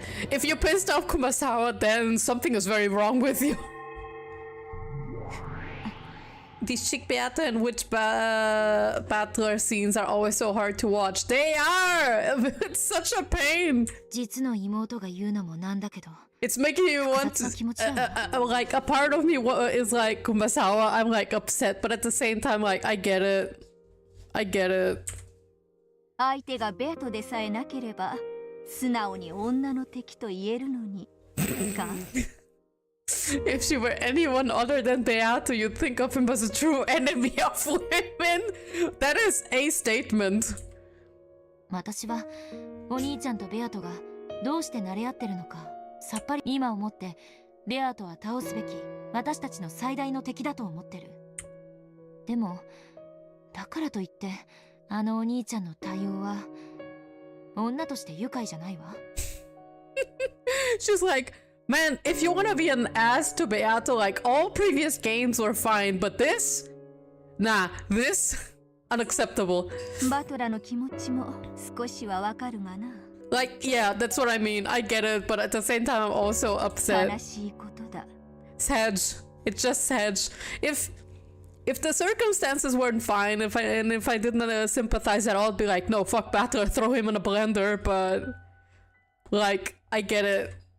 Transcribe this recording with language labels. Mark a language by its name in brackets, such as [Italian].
[English] If you pissed off Kumasawa, then something is very wrong with you. These chick Beata and witch battler scenes are always so hard to watch. They are! It's such a pain! [Japanese] 実の妹が言うのもなんだけど。 [English] It's making you want to, like, a part of me is like, Kumasawa, I'm like upset, but at the same time, like, I get it. I get it. [Japanese] 相手がベアトでさえなければ素直に女の敵と言えるのにか [English] If she were anyone other than Beato, you'd think of him as a true enemy of women. That is a statement. [Japanese] 私はお兄ちゃんとベアトがどうして慣れ合ってるのかさっぱり今思ってベアトは倒すべき私たちの最大の敵だと思ってる。でもだからといってあのお兄ちゃんの対応は女として愉快じゃないわ。 [English] She's like, man, if you want to be an ass to Beato, like all previous games were fine, but this? Nah, this? Unacceptable. [Japanese] バトラの気持ちも少しはわかるがな。 [English] Like, yeah, that's what I mean. I get it, but at the same time, I'm also upset. [Japanese] 悲しいことだ。 [English] Sad. It's just sad. If the circumstances weren't fine, if I didn't sympathize at all, I'd be like, no, fuck Battler, throw him in a blender. But like, I get it.